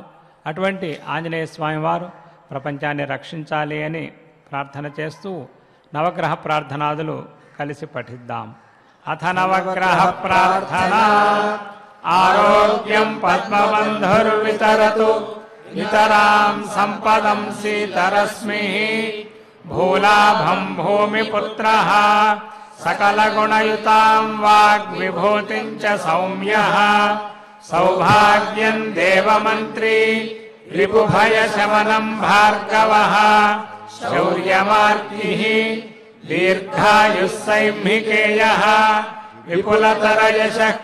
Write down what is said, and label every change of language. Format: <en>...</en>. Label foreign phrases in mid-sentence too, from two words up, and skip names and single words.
<te>అటువంటి ఆంజనేయ స్వామి వారు ప్రపంచాన్ని రక్షించాలి అని ప్రార్థన చేస్తూ నవగ్రహ ప్రార్థనాదులు కలిసి పఠిద్దాం.</te> <sa>అథ నవగ్రహ ప్రార్థన. ఆరోగ్యం పద్మబంధుర్వితరతు నితరాం సంపదం సీతరశ్మి భూలాభం భూమిపుత్రః सकलगुणयुतां वाग्विभूतिं च सौम्यः सौभाग्यं देवमन्त्री रिपुभयशमनं भार्गवः शौर्यमार्तिः दीर्घायुः सैम्हिकेयः विपुलतरयशः</sa>